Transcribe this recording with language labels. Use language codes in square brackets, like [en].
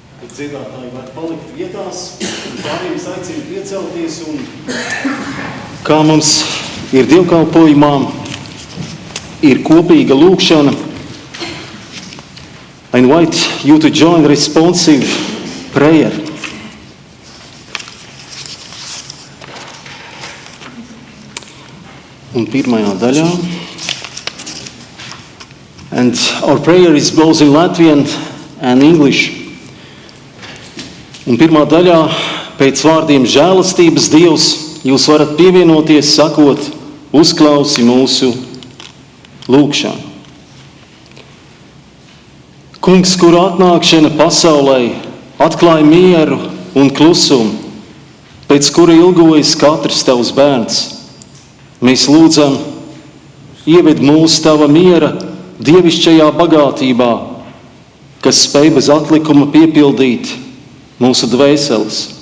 [lv] Dziedātāji var palikt vietās, un pārējiem aicinu piecelties, un kā mums ir dievkalpojumā, ir kopīga lūkšana. [en] I invite you to join responsive prayer. [lv] Un pirmajā daļā. [en] And our prayer is both in Latvian and English. [lv] Un pirmā daļā pēc vārdiem žēlastības Dievs jūs varat pievienoties sakot, uzklausi mūsu lūgšanu. Kungs, kur atnākšana pasaulē atklāja mieru un klusumu, pēc kura ilgojas katrs tavs bērns, mēs lūdzam, ieved mūs tava miera dievišķajā bagātībā, kas spēj bez atlikuma piepildīt mūsu dvēseles.